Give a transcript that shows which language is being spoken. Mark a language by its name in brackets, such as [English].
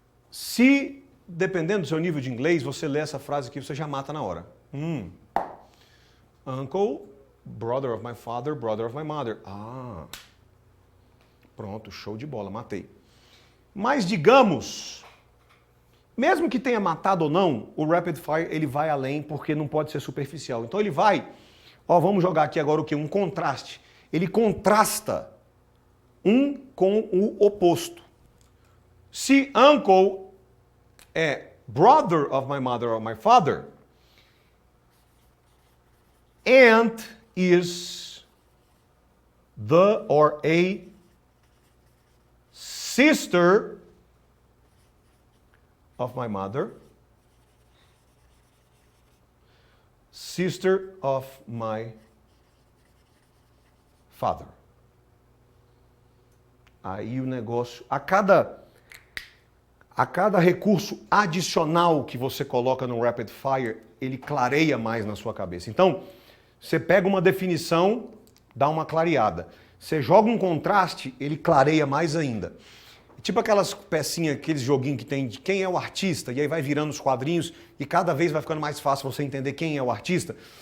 [Portuguese] Se, dependendo do seu nível de inglês, você lê essa frase aqui, você já mata na hora. [English] Uncle, brother of my father, brother of my mother. [Portuguese] Pronto, show de bola, matei. Mas digamos, mesmo que tenha matado ou não, o Rapid Fire ele vai além porque não pode ser superficial. Então ele vai, vamos jogar aqui agora o quê? Um contraste. Ele contrasta um com o oposto. [English] Se uncle é brother of my mother or my father, aunt is the or a sister of my mother, sister of my father. [Portuguese] Aí o negócio, a cada recurso adicional que você coloca no Rapid Fire, ele clareia mais na sua cabeça. Então, você pega uma definição, dá uma clareada. Você joga um contraste, ele clareia mais ainda. Tipo aquelas pecinhas, aqueles joguinhos que tem de quem é o artista, e aí vai virando os quadrinhos e cada vez vai ficando mais fácil você entender quem é o artista.